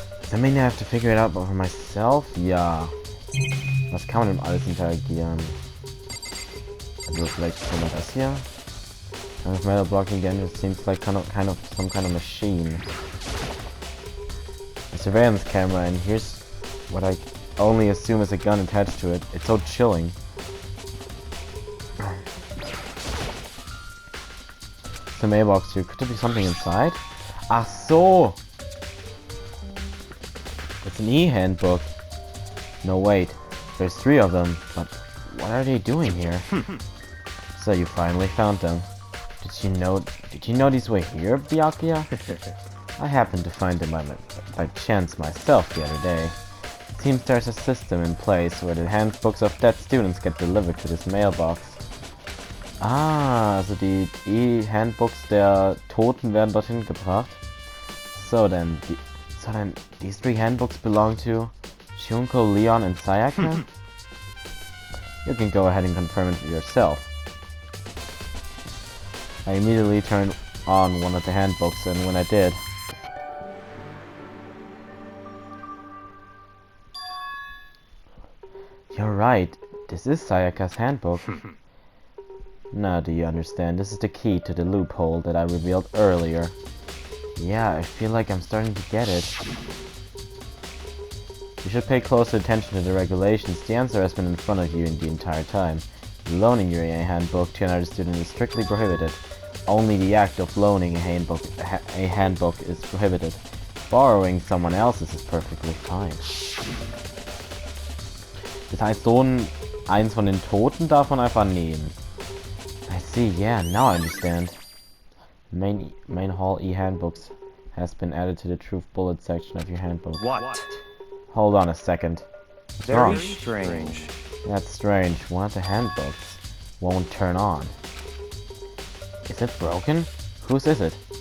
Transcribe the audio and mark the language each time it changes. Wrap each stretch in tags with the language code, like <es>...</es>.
<en>I mean, I have to figure it out for myself?</en> <de>Ja. Was kann man denn alles interagieren? Also vielleicht mal das hier.</de> <en>With metal blocking again, it seems like some kind of machine. A surveillance camera, and here's what I only assume is a gun attached to it. It's so chilling. The mailbox here. Could there be something inside?</en> <de>Ach so!</de> <en>It's an e-handbook. No, wait. There's 3 of them, but what are they doing here? So you finally found them. Did you know these were here, Byakuya? I happened to find them by chance myself the other day. It seems there's a system in place where the handbooks of dead students get delivered to this mailbox.</en> <de>Ah, also die E-Handbooks der Toten werden dorthin gebracht.</de> <en>So then, these 3 handbooks belong to Shunko, Leon, and Sayaka? You can go ahead and confirm it yourself. I immediately turned on one of the handbooks, and when I did... You're right, this is Sayaka's handbook. Now do you understand? This is the key to the loophole that I revealed earlier. Yeah, I feel like I'm starting to get it. You should pay closer attention to the regulations. The answer has been in front of you in the entire time. Loaning your handbook to another student is strictly prohibited. Only the act of loaning a handbook is prohibited. Borrowing someone else's is perfectly fine.</en> <de>Das heißt, eins von den Toten darf man einfach nehmen.</de> <en>I see, yeah, now I understand. Main hall e-handbooks has been added to the truth bullet section of your handbook. What? Hold on a second. What's Very wrong? strange. That's strange. One of the handbooks won't turn on. Is it broken? Whose is it?</en>